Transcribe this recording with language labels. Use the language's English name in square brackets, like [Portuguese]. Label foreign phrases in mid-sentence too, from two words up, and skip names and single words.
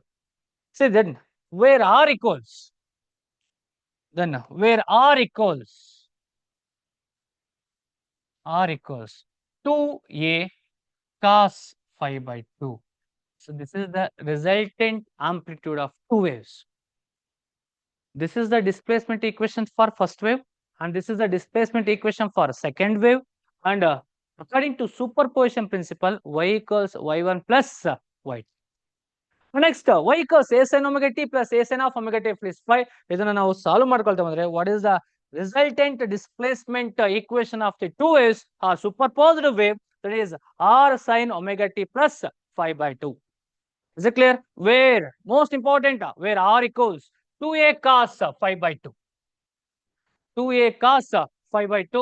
[English] See then, where R equals, then where R equals 2A cos phi by 2. So this is the resultant amplitude of two waves. This is the displacement equation for first wave, and this is the displacement equation for second wave. And according to superposition principle, y equals y1 plus y2. Next, y equals a sin omega t plus a sin of omega t plus phi. [Kannada] ಇದನ್ನ ನಾವು ಸಾಲ್ವ್ ಮಾಡ್ಕೊಳ್ತಾ ಬಂದ್ರೆ [English] what is the resultant displacement equation of the two waves are superposed wave, that is r sin omega t plus phi by 2. Is it clear? Where most important, where r equals 2a cos phi by 2. 2a cos phi by 2.